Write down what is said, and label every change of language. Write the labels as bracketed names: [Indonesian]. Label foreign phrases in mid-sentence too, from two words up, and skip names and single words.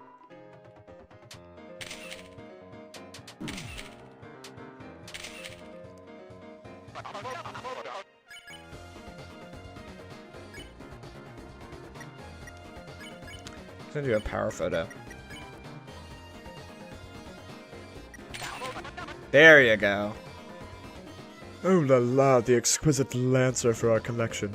[English] I'm gonna do a power photo. There you go. Oh la la, the exquisite Lancer for our collection.